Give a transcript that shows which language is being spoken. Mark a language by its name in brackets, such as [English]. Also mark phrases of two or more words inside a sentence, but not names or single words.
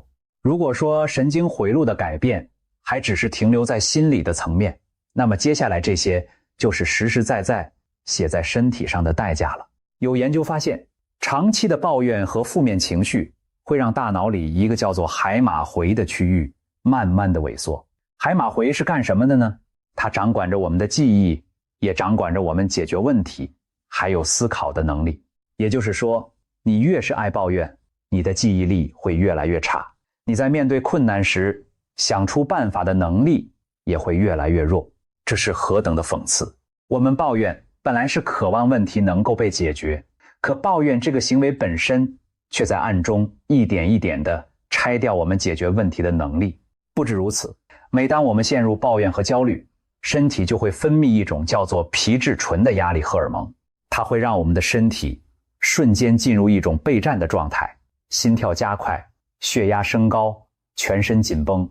[Chinese] 如果說神經回路的改變還只是停留在心理的層面，那麼接下來這些就是實實在在寫在身體上的代價了。有研究發現，長期的抱怨和負面情緒會讓大腦裡一個叫做海馬回的區域慢慢的萎縮。海馬回是幹什麼的呢？它掌管着我們的記憶，也掌管着我們解決問題還有思考的能力。也就是說，你越是愛抱怨，你的記憶力会越来越差，你在面对困难时想出办法的能力也会越来越弱。这是何等的讽刺！我們抱怨本來是渴望問題能夠被解決，可抱怨這個行為本身卻在暗中一點一點地拆掉我們解決問題的能力。不止如此，每當我們陷入抱怨和焦慮，身體就會分泌一種叫做皮質醇的壓力荷爾蒙，它會讓我們的身體瞬間進入一種備戰的狀態，心跳加快，血壓升高，全身緊繃。